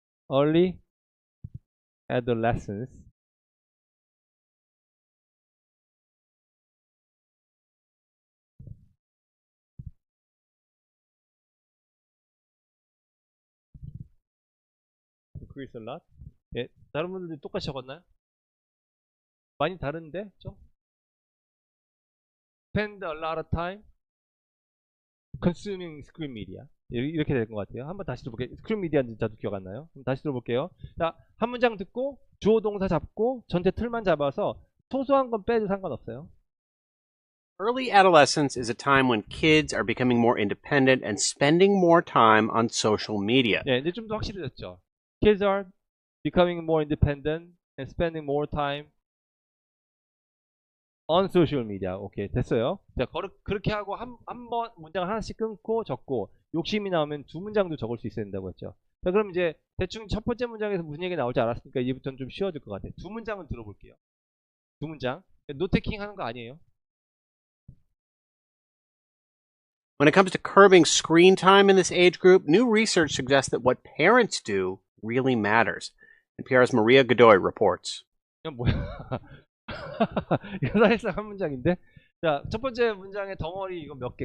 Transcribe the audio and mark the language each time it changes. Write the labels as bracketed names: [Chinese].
[English] Early adolescence increase a lot. [Korean] 예, 다른 분들도 똑같이 적었나요? 많이 다른데? 좀? [English] Spend a lot of time consuming screen media. [Korean] 이렇게 될 것 같아요. 한번 다시 들어볼게요. 스크린 미디어인지 저도 기억 안 나요. 그럼 다시 들어볼게요. 자, 한 문장 듣고 주어 동사 잡고 전체 틀만 잡아서 소소한 건 빼도 상관없어요. [English] Early adolescence is a time when kids are becoming more independent and spending more time on social media. [Korean] 네, 이제 좀 더 확실해졌죠. [English] Kids are becoming more independent and spending more time on social media. [Korean] 오케이, 됐어요. 자, 그렇게 하고 한 번 문장을 하나씩 끊고 적고 욕심이 나오면 두 문장도 적을 수 있어야 된다고 했죠. 자, 그럼 이제 대충 첫 번째 문장에서 무슨 얘기 나올지 알았으니까 이제부터는 좀 쉬워질 것 같아요. 두 문장은 들어볼게요. 두 문장. 노테킹 하는 거 아니에요. [English] When it comes to curbing screen time in this age group, new research suggests that what parents do really matters. NPR's Maria Godoy reports. [Korean] 이건 뭐야? 이거 사실상 한 문장인데. 자, 첫 번째 문장의 덩어리 이거 몇 개?